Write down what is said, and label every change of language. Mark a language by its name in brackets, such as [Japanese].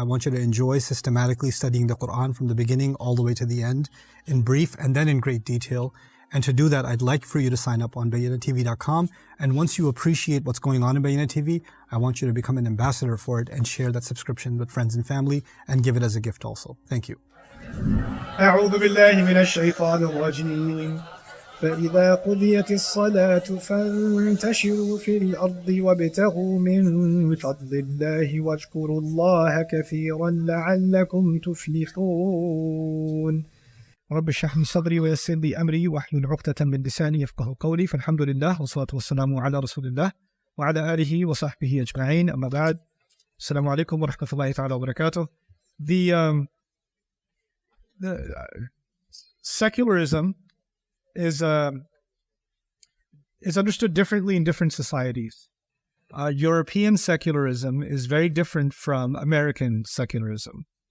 [English] I want you to enjoy systematically studying the Quran from the beginning all the way to the end in brief and then in great detail. And to do that, I'd like for you to sign up on BayyinahTV.com. And once you appreciate what's going on in Bayyinah TV, I want you to become an ambassador for it and share that subscription with friends and family and give it as a gift also. Thank you. [Arabic] أعوذ بالله من الشيطان الرجيم فإذا قضيت الصلاة فانتشروا في الأرض وابتغوا من فضل الله واذكروا الله كثيرا لعلكم تفلحون رب اشرح لي صدري ويسر لي أمري واحلل عقدة من لساني يفقهوا قولي فالحمد لله والصلاة والسلام على رسول الله وعلى آله وصحبه أجمعين أما بعد السلام عليكم ورحمة الله تعالى وبركاته. [English] The secularism is understood differently in different societies. European secularism is very different from American secularism.